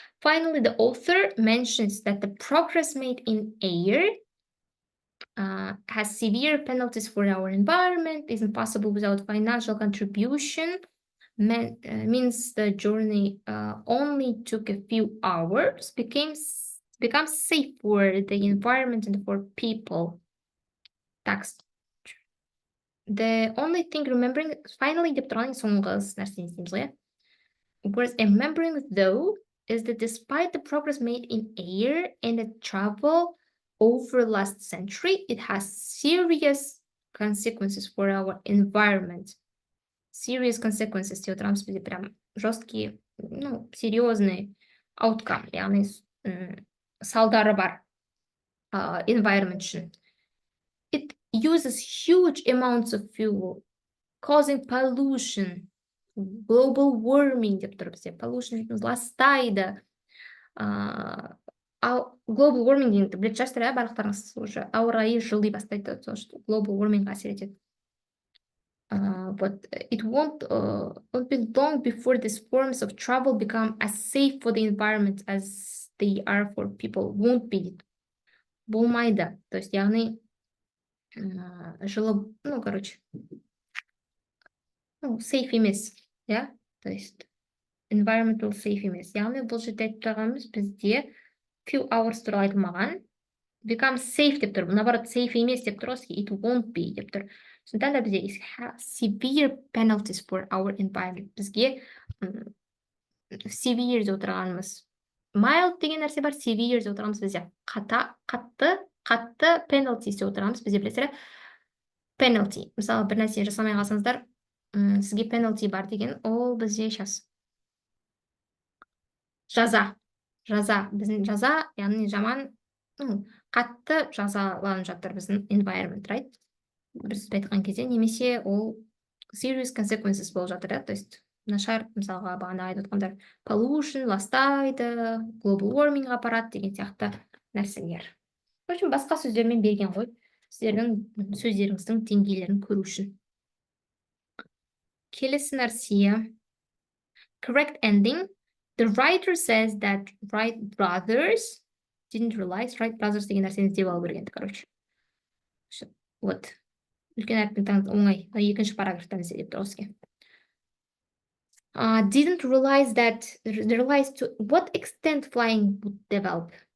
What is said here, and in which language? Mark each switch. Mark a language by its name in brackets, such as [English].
[English] Finally, the author mentions that the progress made in air has severe penalties for our environment, isn't possible without financial contribution, means the journey only took a few hours, becomes safe for the environment and for people. Text. The only thing remembering, [Kazakh] finally, деп тұрған соңғы нәрсені істейміз ғой. [English] Whereas remembering though is that despite the progress made in air and the travel over last century, it has serious consequences for our environment. [Kazakh] Serious consequences деп отырамыз бізде [Russian] прям жесткие, серьезный [Kazakh] outcome, яғни салдары бар environment үшін. [English] It uses huge amounts of fuel, causing pollution, global warming [Kazakh] деп тұр бізде. Pollution ластайды. Global warming дегенді білетін шығарсыздар, барлықтарыңыз уже ауа райы жыли бастайды, global warming әсер етеді. [English] But it won't be long before these forms of travel become as safe for the environment as they are for people. [Kazakh] Won't be. Болмайды. То есть, яғни жылы, safe емес, иә? То есть, environmental safe емес. Яғни, бұл жерде айтып тұрғанымыз бізде few hours туралы айтылмаған. Become safe деп тұр. Наоборот, safe емес деп тұр. [English] It won't be [Kazakh] деп тұр. Сондықтан да бізде [English] severe penalties for our environment. [Kazakh] Бізге severe деп отырғанымыз. Mild деген нәрсе бар, severe деп отырғанымыз бізде қатты penalties деп отырғанымыз бізде білесіздер. Penalty. Мысалы, бір нәрсе жасамай қалсаңыздар, сізге penalty бар деген, ол бізде сейчас жаза. Біздің жаза, яғни жаман, қатты жазаланып жатыр біздің environment, right? Біз айтқан кезде, немесе ол serious consequences болып жатыр, то есть нашар, мысалға, бағана айтып отқандар, pollution, ластайды, global warming апарат деген сияқты нәрселер. [Russian] В общем, [Kazakh] басқа сөздермен берген ғой, сіздердің сөздеріңіздің деңгейлерін көру үшін. Келесі нәрсе. Correct ending. [English] The writer says that Wright brothers didn't realize, [Kazakh] Wright brothers деген нәрсені іздеп алу керек енді, короче. Вот. Үлкен әріппен таңыз оңай. Екінші параграфтан іздеп тұр осыге. [English] Didn't realize to what extent flying would develop.